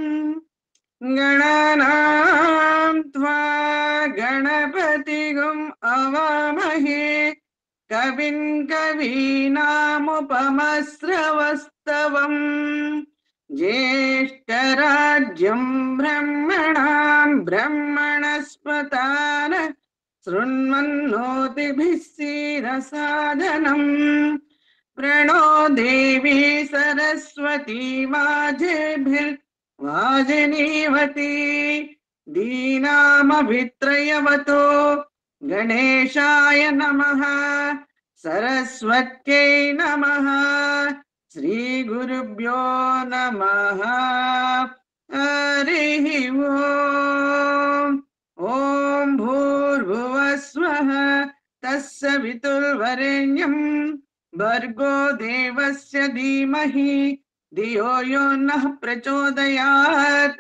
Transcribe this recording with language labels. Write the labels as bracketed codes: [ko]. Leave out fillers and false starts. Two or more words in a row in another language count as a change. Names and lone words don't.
[sa] గణనాం త్వా గణపతిగుం అవామహే, కవిం కవీనాముపమస్రవస్తవం, జ్యేష్ఠరాజ్యం బ్రహ్మణాం బ్రహ్మణస్పతాన శృణ్వన్నోతిభిः सीदसादनं. प्रणो देवी सरस्वती वाजेभिर्वाजिनीवती, दीनामभित्रयवतो గణేశాయ నమః సరస్వత్యై నమః శ్రీ గురుభ్యో నమః హరి ఓం. ఓం భూర్భువస్వః తస్సవితుర్వరేణ్యం భర్గో దేవస్య ధీమహి ధియో యో నః ప్రచోదయాత్.